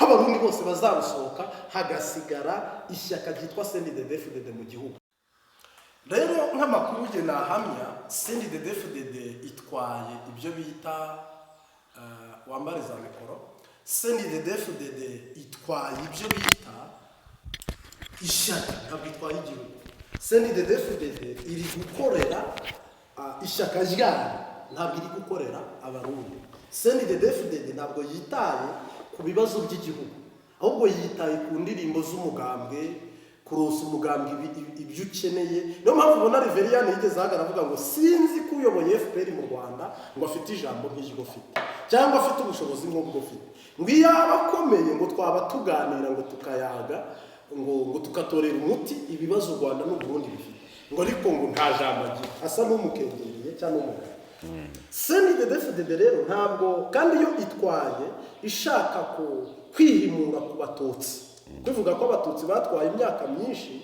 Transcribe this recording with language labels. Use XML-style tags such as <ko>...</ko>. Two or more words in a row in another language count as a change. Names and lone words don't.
<rw>abarundi bose bazarusohoka hagasigara ishyaka ryitwa CNDD-FDD mu gihugu rero nk'amakuru je nahamya CNDD-FDD itwaye ibyo bita wambariza mikoro CNDD-FDD itwaye ibyo bita ishyaka ntabwo itwaye igihugu CNDD-FDD iri gukorera ishyaka ryayo ntabwo iri gukorera abarundi CNDD-FDD ntabwo yitaye ku bibazo by'igihugu ahubwo yitaye ku ndirimbo z'umugambwe kurosa umugambwe ibyo ukeneye niyo mpamvu ubona Reveriyani yigeze avuga ngo sinzi ko uyoboye FPR mu Rwanda ngo afite ijambo nk'iryo ufite cyangwa afite ubushobozi nk'ubwo ufite ngo yaba akomeye ngo twaba tuganira ngo tukayaga ngo tukatorera umuti ibibazo u Rwanda n'u Burundi bifite ngo ariko ngo nta jambo agira asa n'umukengereye cyangwa umugabo CNDD-FDD rero ntabwo kandi yo itwaye ishaka kwihimura ku batutsi tuvuga ko abatutsi batwaye imyaka myinshi</rw>